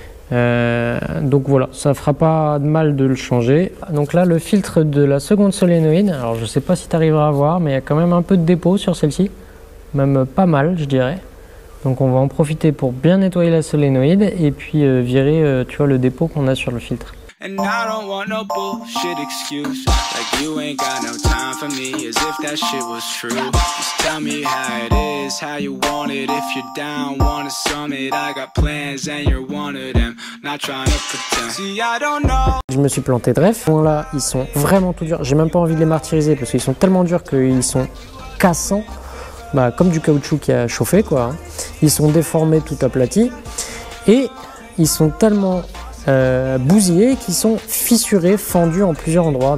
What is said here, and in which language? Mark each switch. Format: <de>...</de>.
<fr>Donc voilà, ça fera pas de mal de le changer. Donc là, le filtre de la seconde solénoïde, alors je sais pas si tu arriveras à voir, mais il y a quand même un peu de dépôt sur celle-ci, même pas mal je dirais. Donc on va en profiter pour bien nettoyer la solénoïde et puis virer tu vois, le dépôt qu'on a sur le filtre.</fr> <en>And I don't want no bullshit excuse. Like you ain't got no time for me, as if that shit was true. Just tell me how it is, how you want it. If you're down, wanna summit, I got plans and you're one of them. Not trying to pretend. See, I don't know.</en> <fr>Je me suis planté de ref. Là, ils sont vraiment tout durs. J'ai même pas envie de les martyriser parce qu'ils sont tellement durs qu'ils sont cassants. Bah, comme du caoutchouc qui a chauffé, quoi. Ils sont déformés, tout aplatis. Et ils sont tellement bousillés qui sont fissurés, fendus en plusieurs endroits.</fr>